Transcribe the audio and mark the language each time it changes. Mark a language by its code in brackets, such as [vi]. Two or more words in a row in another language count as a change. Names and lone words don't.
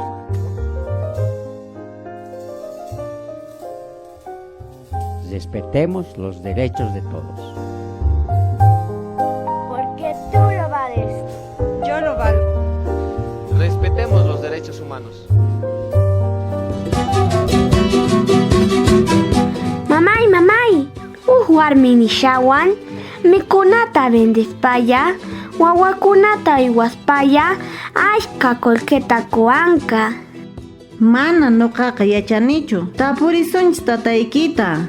[es] Respetemos los derechos de todos. Porque tú lo vales. Yo lo valgo. Respetemos los derechos humanos. [qu] Mamay, warmi nishawan, mikunata vendispaya, wawakunata iwaspaya, ashka kolketa kuanka. Mana nuqaqa yachanichu. Tapurisunchis tataykita.